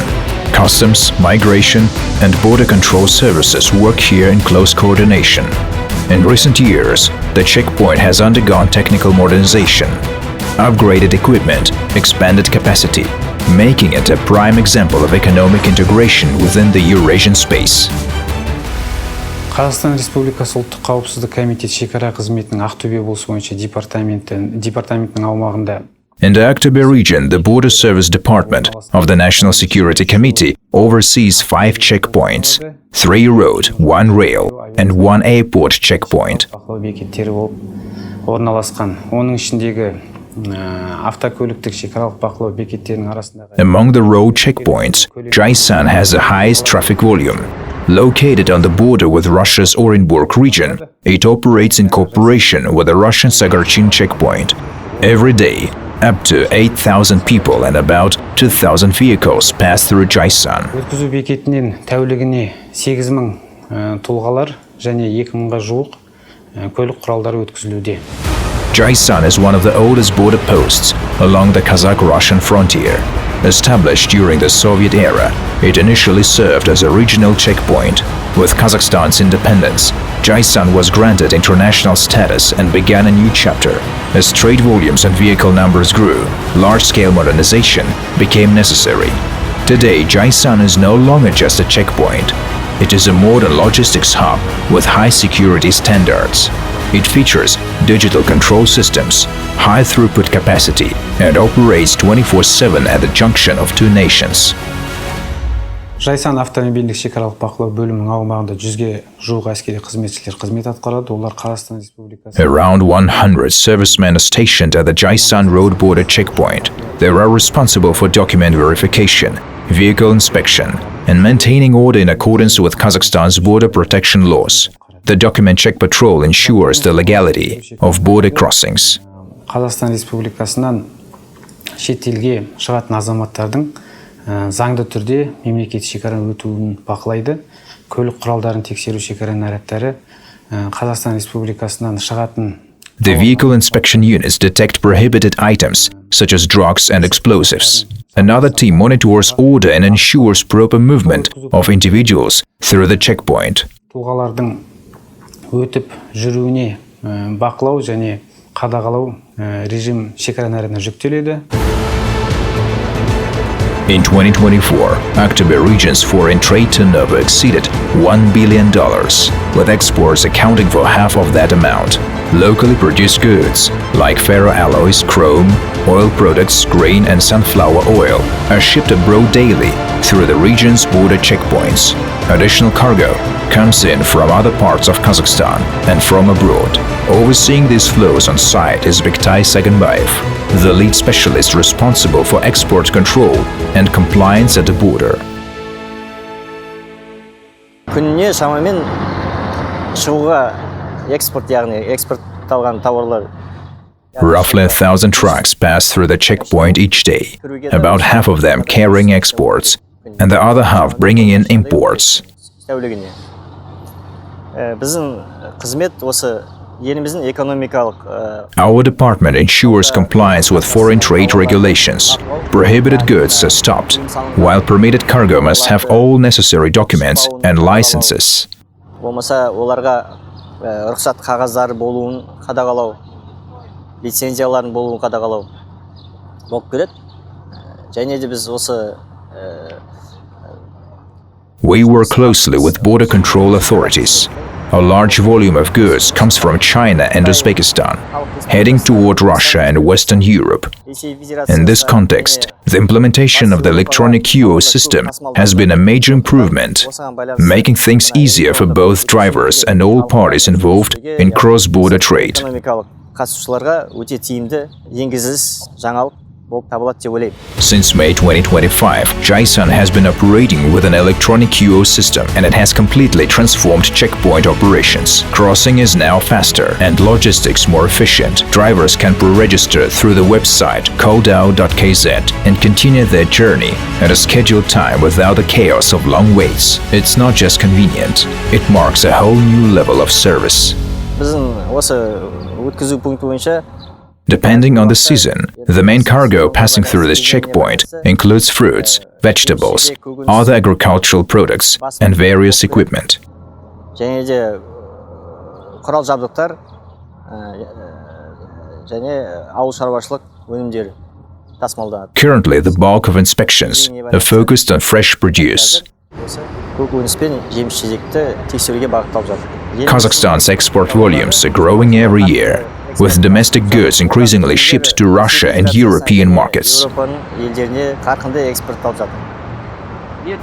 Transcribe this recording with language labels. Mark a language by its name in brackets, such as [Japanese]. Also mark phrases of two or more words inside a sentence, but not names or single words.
[English] Customs, migration, and border control services work here in close coordination. In recent years, the checkpoint has undergone technical modernization, upgraded equipment, expanded capacity, making it a prime example of economic integration within the Eurasian space. [Kazakh] Қазақстан Республикасы ұлттық қауіпсіздік комитеті шекара қызметінің Aktobe облысы бойынша департаментінің аумағында. [English] In the Aktobe region, the Border Service Department of the National Security Committee oversees 5 checkpoints, 3 road, 1 rail, and 1 airport checkpoint. Among the road checkpoints, Jaisan has the highest traffic volume. Located on the border with Russia's Orenburg region, it operates in cooperation with the Russian Sagurchin checkpoint. Every day, up to 8,000 people and about 2,000 vehicles pass through Jaisan. [Kazakh] Өткізу бекетінен тәулігіне 8,000 тұлғалар және 2,000-ға жуық көлік құралдары өткізілуде. [English] Jaisan is one of the oldest border posts along the Kazakh-Russian frontier. Established during the Soviet era, it initially served as a regional checkpoint. With Kazakhstan's independence, Jaisan was granted international status and began a new chapter. As trade volumes and vehicle numbers grew, large-scale modernization became necessary. Today, Jaisan is no longer just a checkpoint. It is a modern logistics hub with high security standards. It features digital control systems, high throughput capacity, and operates 24/7 at the junction of 2 nations. [Kazakh] Жайсан автомобильдік шекаралық бақылау бөлімінің аумағында 100-ге жуық әскери қызметшілер қызмет атқарады. Олар Қазақстан Республикасы. [English] Around 100 servicemen are stationed at the Jaisan road border checkpoint. They are responsible for document verification, vehicle inspection, and maintaining order in accordance with Kazakhstan's border protection laws. The document check patrol ensures the legality of border crossings. [Kazakh] Қазақстан Республикасынан шет елге шығатын азаматтардың заңды түрде мемлекет шекараның өтуін бақылайды. Көлік құралдарын тексеру шекара нарядтары Қазақстан Республикасынан шығатын [English] The vehicle inspection units detect prohibited items, such as drugs and explosives. Another team monitors order and ensures proper movement of individuals through the checkpoint. [Kazakh] Тұлғалардың өтіп жүруіне бақылау және қадағалау режим шекара нарядына жүктеледі. [English] In 2024, Aktobe region's foreign trade turnover exceeded $1 billion, with exports accounting for half of that amount. Locally produced goods, like ferroalloys, chrome, oil products, grain and sunflower oil, are shipped abroad daily through the region's border checkpoints. Additional cargo comes in from other parts of Kazakhstan and from abroad. Overseeing these flows on site is Bektai Saganbayev, the lead specialist responsible for export control and compliance at the border. [Kazakh] Күніне шамамен шығуға экспорт, яғни экспортталған тауарлар. [English] Roughly 1,000 trucks pass through the checkpoint each day, about half of them carrying exports, and the other half bringing in imports. [Kazakh] Тәулігіне. Біздің қызмет осы еліміздің экономикалық. [English] Our department ensures compliance with foreign trade regulations. Prohibited goods are stopped, while permitted cargo must have all necessary documents and licenses. [Kazakh] Болмаса оларға рұқсат қағаздары болуын қадағалау, лицензияларын болуын қадағалау болып келеді. Және де біз осы [English] We work closely with border control authorities. A large volume of goods comes from China and Uzbekistan, heading toward Russia and Western Europe. In this context, the implementation of the electronic QO system has been a major improvement, making things easier for both drivers and all parties involved in cross-border trade. [Kazakh] қатысушыларға өте тиімді, енгізіліс жаңалық болып табылады деп ойлаймын. [English] Since May 2025, Jaisan has been operating with an electronic QO system, and it has completely transformed checkpoint operations. Crossing is now faster and logistics more efficient. Drivers can pre-register through the website koldao.kz and continue their journey at a scheduled time without the chaos of long waits. It's not just convenient, it marks a whole new level of service. [Kazakh] Біздің осы өткізу пункті бойынша [English] Depending on the season, the main cargo passing through this checkpoint includes fruits, vegetables, other agricultural products, and various equipment. [Kazakh] және де құрал жабдықтар және ауыл шаруашылық өнімдері тасымалданады. [English] Currently, the bulk of inspections are focused on fresh produce. [Kazakh] Көкөніс пен жеміс-жидекті тексеруге бағытталып жатыр. [English] Kazakhstan's export volumes are growing every year, with domestic goods increasingly shipped to Russia and European markets. [Kazakh] Еуропаның елдеріне қарқынды экспортталып жатыр.